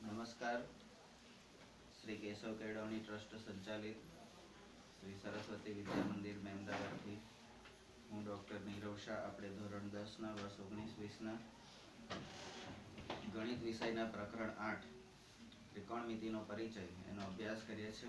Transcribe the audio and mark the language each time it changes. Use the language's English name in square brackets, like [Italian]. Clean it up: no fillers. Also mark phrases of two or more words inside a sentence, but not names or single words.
[Gujarati] नमस्कार। श्री केशव केळवणी ट्रस्ट संचालित श्री सरस्वती विद्या मंदिर महेमदाबादથી હું ડૉક્ટર નીરવ શાહ આપણે ધોરણ 10ના વર્ષ 19-20ના ગણિત વિષયના પ્રકરણ 8 ત્રિકોણમિતિનો પરિચય એનો અભ્યાસ કરીએ છીએ।